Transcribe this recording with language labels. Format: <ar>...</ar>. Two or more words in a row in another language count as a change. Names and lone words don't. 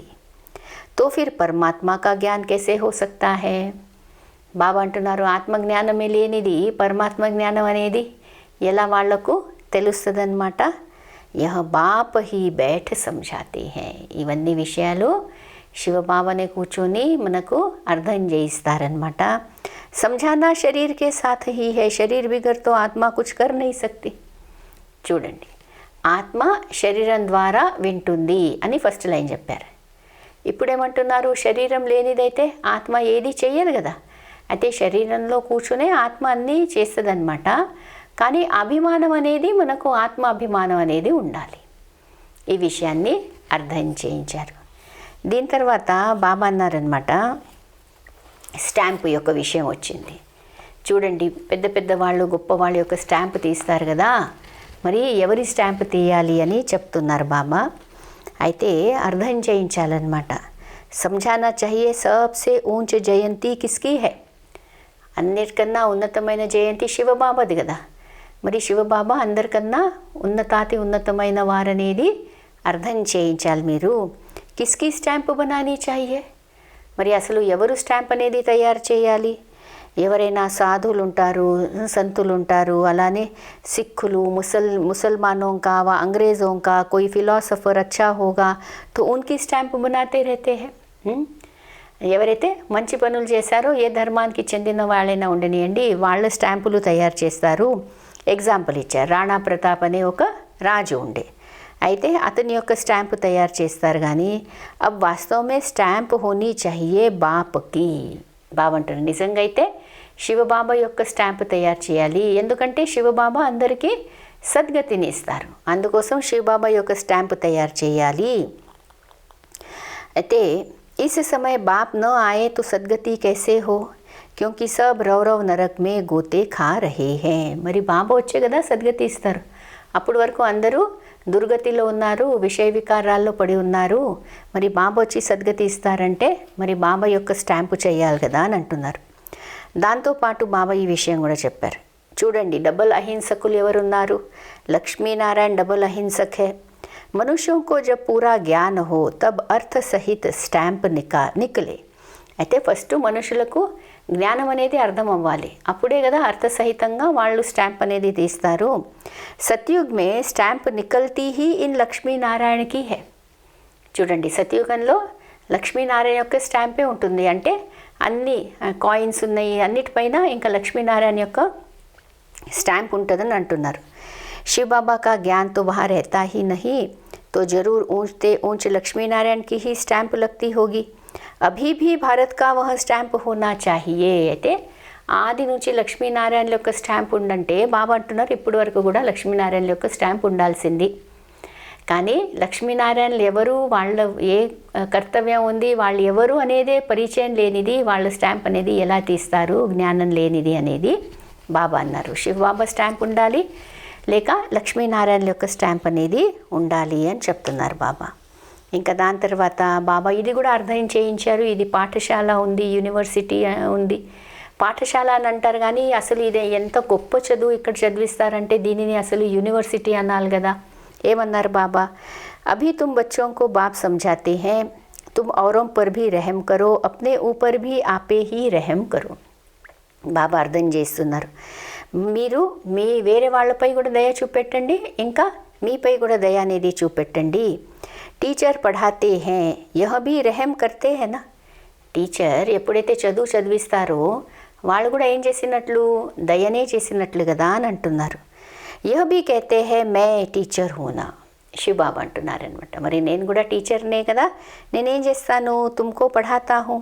<hi>तो फिर परमात्मा का ज्ञान कैसे हो सकता है.</hi> <te>బాబా అంటున్నారు ఆత్మ జ్ఞానమే లేనిది పరమాత్మ జ్ఞానం అనేది ఎలా వాళ్లకు తెలుస్తుందన్నమాట.</te> <hi>यह बाप ही बैठ సమझाते हैं.</hi> <te>ఇవన్నీ విషయాలు శివబాబానే కూర్చొని మనకు అర్థం చేయిస్తారనమాట.</te> <hi>समझाना शरीर के साथ ही है. शरीर बिगर तो आत्मा कुछ कर नहीं सकती.</hi> <te>చూడండి ఆత్మ శరీరం ద్వారా వింటుంది అని ఫస్ట్ లైన్ చెప్పారు. ఇప్పుడేమంటున్నారు శరీరం లేనిదైతే ఆత్మ ఏది చెయ్యదు కదా. అయితే శరీరంలో కూర్చునే ఆత్మ అన్నీ చేస్తుందన్నమాట. కానీ అభిమానం అనేది మనకు ఆత్మ అభిమానం అనేది ఉండాలి. ఈ విషయాన్ని అర్థం చేయించారు. దీని తర్వాత బాబా అన్నారనమాట స్టాంపు యొక్క విషయం వచ్చింది. చూడండి పెద్ద పెద్ద వాళ్ళు గొప్ప వాళ్ళ యొక్క స్టాంపు తీస్తారు కదా. మరి ఎవరి స్టాంపు తీయాలి అని చెప్తున్నారు బాబా. అయితే అర్థం చేయించాలన్నమాట.</te> <hi>समझाना चाहिए सबसे ऊंच जयंती किसकी है.</hi> <te>అన్నిటికన్నా ఉన్నతమైన జయంతి శివబాబాది కదా. మరి శివబాబా అందరికన్నా ఉన్నతాతి ఉన్నతమైన వారనేది అర్థం చేయించాలి మీరు.</te> <hi>किसकी स्टांप बनानी चाहिए.</hi> <te>మరి అసలు ఎవరు స్టాంప్ అనేది తయారు చేయాలి? ఎవరైనా సాధువులు ఉంటారు, సంతులు ఉంటారు, అలానే సిక్కులు,</te> <hi>ముసల్మానों का व अंग्रेज़ों का कोई फिलॉसफर अच्छा होगा तो उनकी स्टैंप बनाते रहते हैं.</hi> <te>ఎవరైతే మంచి పనులు చేశారో ఏ ధర్మానికి చెందిన వాళ్ళైనా ఉండనియండి వాళ్ళ స్టాంపులు తయారు చేస్తారు. ఎగ్జాంపుల్ ఇచ్చారు. రాణా ప్రతాప్ అనే ఒక రాజు ఉండే. అయితే అతని యొక్క స్టాంపు తయారు చేస్తారు. కానీ</te> <hi>अब वास्तव में स्टांप होनी चाहिए बाप की.</hi> <te>బాబా అంటారు నిజంగా అయితే శివబాబా యొక్క స్టాంపు తయారు చేయాలి. ఎందుకంటే శివబాబా అందరికీ సద్గతిని ఇస్తారు. అందుకోసం శివబాబా యొక్క స్టాంపు తయారు చేయాలి. అయితే</te> <hi>इस समय बाप न आए तो सदगति कैसे हो क्योंकि सब रव रव नरक में गोते खा रहे हैं.</hi> <te>మరి బాబా వచ్చే కదా సద్గతి ఇస్తారు. అప్పటి వరకు అందరూ దుర్గతిలో ఉన్నారు, విషయ వికారాల్లో పడి ఉన్నారు. మరి బాబా వచ్చి సద్గతి ఇస్తారంటే మరి బాబా యొక్క స్టాంపు చేయాలి కదా అని అంటున్నారు. దాంతోపాటు బాబా ఈ విషయం కూడా చెప్పారు. చూడండి డబుల్ అహింసకులు ఎవరున్నారు? లక్ష్మీనారాయణ డబుల్ అహింసకే.</te> <hi>మనుష్యోं को जब पूरा ज्ञान हो तब अर्थ सहित स्टांप निकले.</hi> <te>అయితే ఫస్ట్ మనుషులకు జ్ఞానం అనేది అర్థం అవ్వాలి, అప్పుడే కదా అర్థసహితంగా వాళ్ళు స్టాంప్ అనేది తీస్తారు.</te> <hi>सतयुग में स्टांप निकलती ही इन लक्ष्मीनारायण की है.</hi> <te>చూడండి, సత్యుగంలో లక్ష్మీనారాయణ యొక్క స్టాంపే ఉంటుంది. అంటే అన్ని కాయిన్స్ ఉన్నాయి, అన్నిటిపైన ఇంకా లక్ష్మీనారాయణ యొక్క స్టాంప్ ఉంటుందని అంటున్నారు.</te> <hi>शिव बाबा का ज्ञान तो वहाँ रहता ही नहीं, तो जरूर ऊंचते ऊंच लक्ष्मी नारायण की ही स्टैंप लगती होगी. अभी भी भारत का वह स्टैंप होना चाहिए.</hi> <te>అయితే ఆది నుంచి లక్ష్మీనారాయణ యొక్క స్టాంప్ ఉండంటే బాబా అంటున్నారు ఇప్పటి వరకు కూడా లక్ష్మీనారాయణ యొక్క స్టాంప్ ఉండాల్సింది. కానీ లక్ష్మీనారాయణలు ఎవరు, వాళ్ళ ఏ కర్తవ్యం ఉంది, వాళ్ళు ఎవరు అనేదే పరిచయం లేనిది, వాళ్ళ స్టాంప్ అనేది ఎలా తీస్తారు, జ్ఞానం లేనిది అనేది బాబా అన్నారు. శివ బాబా స్టాంప్ ఉండాలి లేక లక్ష్మీనారాయణ యొక్క స్టాంప్ అనేది ఉండాలి అని చెప్తున్నారు బాబా. ఇంకా దాని తర్వాత బాబా ఇది కూడా అర్థం చేయించారు. ఇది పాఠశాల ఉంది, యూనివర్సిటీ ఉంది. పాఠశాల అని అంటారు కానీ అసలు ఇది ఎంత గొప్ప చదువు ఇక్కడ చదివిస్తారంటే దీనిని అసలు యూనివర్సిటీ అనాలి కదా. ఏమన్నారు బాబా,</te> <hi>अभी तुम బచ్చోं को बाप समझाते हैं, तुम औरों पर भी रहम करो, अपने ऊपर भी आपे ही रहम करो.</hi> <te>బాబా అర్థం చేస్తున్నారు, మీరు మీ వేరే వాళ్ళపై కూడా దయ చూపెట్టండి, ఇంకా మీపై కూడా దయ అనేది చూపెట్టండి.</te> <hi>టీచర్ పढ़ाते हैं यह भी रहम करते हैं ना.</hi> <te>టీచర్ ఎప్పుడైతే చదువు చదివిస్తారో వాళ్ళు కూడా ఏం చేసినట్లు, దయనే చేసినట్లు కదా అని అంటున్నారు.</te> <hi>यह भी कहते हैं मैं टीचर हूँ ना.</hi> <te>శివబాబా అంటున్నారనమాట, మరి నేను కూడా టీచర్నే కదా, నేనేం చేస్తాను,</te> <hi>తుమ్కో పढ़ाता हूँ.</hi>